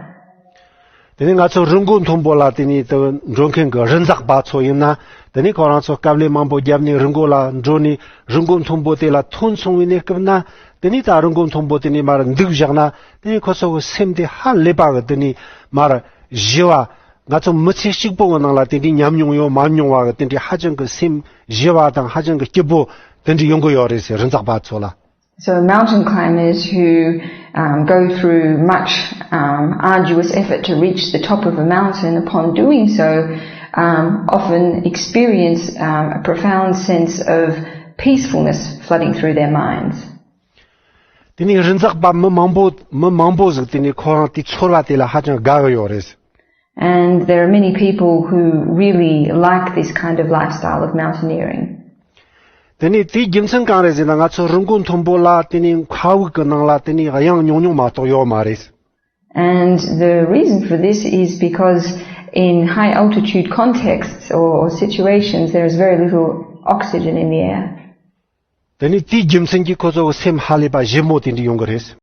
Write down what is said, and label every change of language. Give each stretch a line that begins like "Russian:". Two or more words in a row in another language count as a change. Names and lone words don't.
Sherpa: Teni ngaco rungun thombola teni to ronken ga renjak ba choyina teni korang so kable mambo gyamni rungola droni rungun thombo tela thon songwine kna teni ta rungun thombo teni mar ndig jagna teni khoso semde ha leba ga teni mar jiwa ngaco mchi shikbo nangla teni nyamnyong yo mamnyong wa teni hajang ga sim jiwa dang hajang ga kibo teni yonggo yores renjak ba chola.
English: So mountain climbers who go through much arduous effort to reach the top of a mountain, upon doing so, often experience a profound sense of peacefulness flooding through their minds. And there are many people who really like this kind of lifestyle of mountaineering.
Sherpa: Teni ti gimsen kare zina ngaco rungun thombola teni khau kanangla teni ayang nyong ma to yo mares.
English: And the reason for this is because in high altitude contexts or situations there is very little oxygen in the air.
Sherpa: Teni ti gimsen ki kozo sem haliba jemo teni yongres.